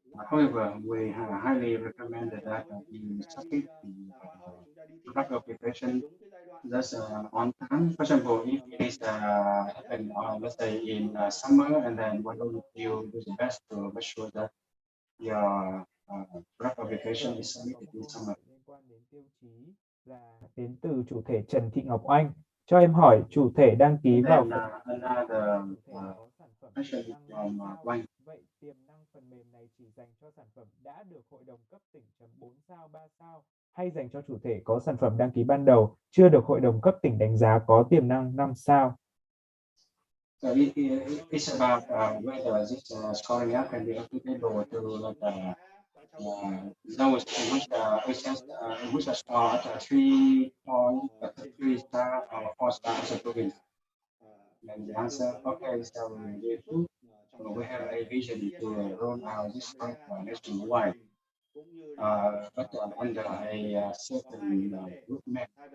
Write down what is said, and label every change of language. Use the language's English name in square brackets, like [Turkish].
[English] However, we highly recommend that you submit the product application just on time. For example, if it is happen, let's say in summer, and then why don't you do the best to make sure that your product application is submitted in summer. [Vietnamese] Liên quan đến tiêu chí là đến từ chủ thể Trần Thị Ngọc Anh. Cho em hỏi chủ thể đăng ký vào [English] Another question from Wayne. [Vietnamese] Vậy tiềm năng phần mềm này chỉ dành cho sản phẩm đã được hội đồng cấp tỉnh chấm 4 sao, 3 sao hay dành cho chủ thể có sản phẩm đăng ký ban đầu chưa được hội đồng cấp tỉnh đánh giá có tiềm năng 5 sao? [English] So it's about whether this scoring app can be applicable to those which are scored at 3 star or 4 star as a province. And the answer, okay, so we have a vision to roll out this product nationwide, but under a certain roadmap.